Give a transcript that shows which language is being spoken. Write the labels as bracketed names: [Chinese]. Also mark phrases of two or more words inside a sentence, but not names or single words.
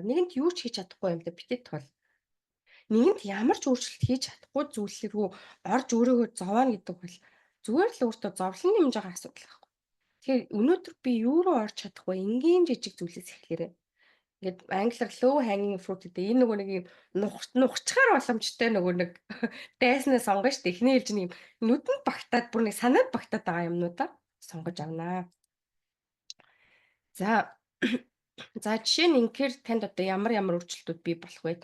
[Mongolian] Нэгэнт юу ч хийж чадахгүй юм да битгий тул. Нэгэнт ямар ч өөрчлөлт хийж чадахгүй зүйл рүү орж өөрийгөө зовооно гэдэг бол зүгээр л өөртөө зовлон нэмж байгаа асуудал байхгүй. Тэгэхээр өнөөдөр би юу руу орж чадахгүй энгийн жижиг зүйлээс эхлээрэй. Ингээд англиар [English] low hanging fruit [Mongolian] гэдэг. Энэ нөгөө нэг юм нухчгаар боломжтой нөгөө нэг дайснаа сонгоно шүү дээ. Эхний ээлж нь юм нүдэнд багтаад бүр нэг санаад багтаад байгаа юмнуудаа сонгож авнаа. За за жишээ нь инхээр танд одоо ямар өөрчлөлтүүд бий болох вэ?